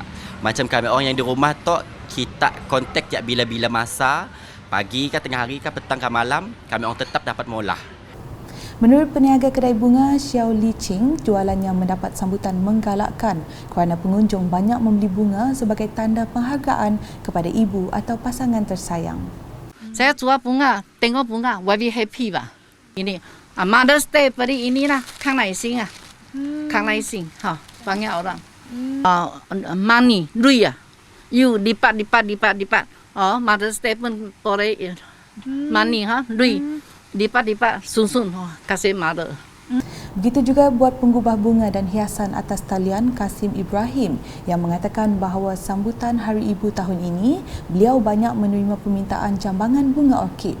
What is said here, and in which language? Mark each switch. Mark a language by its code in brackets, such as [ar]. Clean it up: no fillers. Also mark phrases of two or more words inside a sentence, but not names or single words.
[ms] Macam kami orang yang di rumah tu, kita kontak je bila-bila masa, pagi ke tengah hari ke petang ke malam, kami orang tetap dapat molah. Menurut peniaga kedai bunga Xiao Li Ching, jualannya mendapat sambutan menggalakkan kerana pengunjung banyak membeli bunga sebagai tanda penghargaan kepada ibu atau pasangan tersayang. Saya jual bunga, tengok bunga, [en] very happy [ms] 吧。ini Mother's Day beri inilah, [zh] 康乃馨啊，康乃馨，哈 ， [ms] banyak orang。 [zh] money, duit啊，you lipat. [ms] Mother's Day pun boleh money ha, duit. Lipat susun kasih mother. Begitu juga buat penggubah bunga dan hiasan atas talian Kasim Ibrahim yang mengatakan bahawa sambutan Hari Ibu tahun ini, beliau banyak menerima permintaan jambangan bunga orkid.